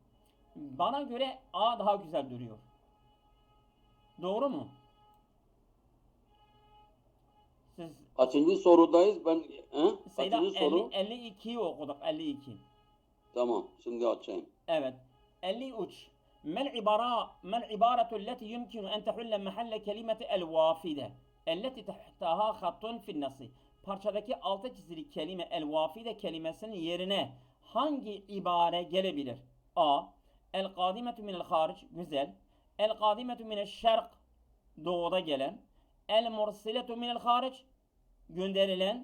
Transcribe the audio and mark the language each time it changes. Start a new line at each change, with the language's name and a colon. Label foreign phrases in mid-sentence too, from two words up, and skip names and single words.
Turkish: Bana göre A daha güzel duruyor. Doğru mu? Siz Kaçıncı sorudayız? Seyda Kaçıncı soru? 52'yi okuduk. 52. Tamam. Şimdi açayım. Evet. 53.
Arabic: ما العبارة التي يمكن أن تحل محل كلمة الوافدة التي تحتها خط في النص.
Turkish: Parçadaki altı çizili kelime el-vafide kelimesinin yerine hangi ibare gelebilir? A.
Arabic: القادمة من الخارج.
Turkish: Güzel.
Arabic: القادمة من الشرق.
Turkish: Doğuda gelen.
Arabic: المرسلة من الخارج.
Turkish: Gönderilen.